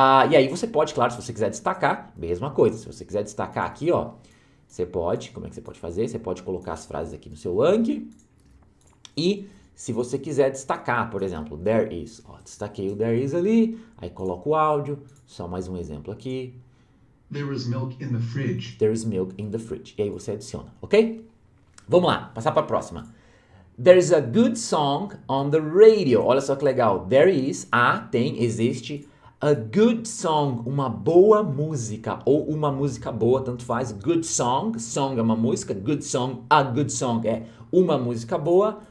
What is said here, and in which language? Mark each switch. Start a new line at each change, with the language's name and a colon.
Portuguese: E aí você pode, claro, se você quiser destacar, mesma coisa. Se você quiser destacar aqui, ó, você pode, como é que você pode fazer? Você pode colocar as frases aqui no seu Anki. E se você quiser destacar, por exemplo, there is, ó, destaquei o there is ali, aí coloco o áudio, só mais um exemplo aqui.
English: There is milk in the fridge. There is milk in the fridge.
Portuguese: E aí você adiciona, ok? Vamos lá, passar para a próxima.
English: There's a good song on the radio.
Portuguese: Olha só que legal. There is, existe
English: a good song,
Portuguese: uma boa música ou uma música boa, tanto faz. Good song, song é uma música, good song, a good song é uma música boa.